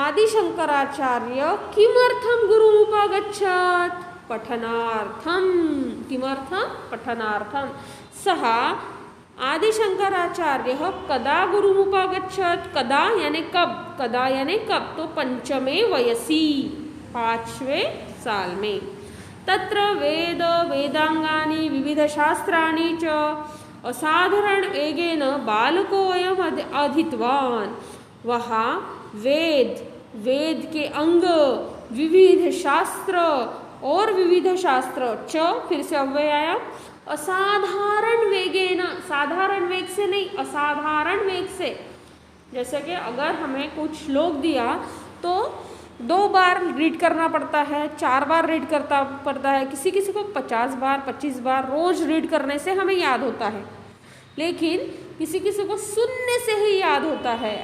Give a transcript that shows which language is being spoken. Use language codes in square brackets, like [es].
[sa] आदि शंकराचार्य किमर्थम गुरुम उपागच्छत् पठनार्थम। किमर्थम पठनार्थम। सः आदि शंकराचार्य कदा गुरुम उपागच्छत्। [hi] कदा यानी कब। कदा यानी कब तो [sa] पंचमे वयसि [hi] 5वें साल में। [sa] तत्र वेद वेदांगानि विविध शास्त्राणि च असाधारण वेगेन बालकोऽयम् अधीतवान्। [hi] वहाँ वेद के अंग विविध शास्त्र और विविध शास्त्र च फिर से अव्यय आया। [sa] असाधारण वेगेन [hi] साधारण वेग से नहीं असाधारण वेग से। जैसे कि अगर हमें कुछ श्लोक दिया तो 2 बार रीड करना पड़ता है, 4 बार रीड करता पड़ता है, किसी किसी को 50 बार 25 बार रोज रीड करने से हमें याद होता है, लेकिन किसी किसी को सुनने से ही याद होता है।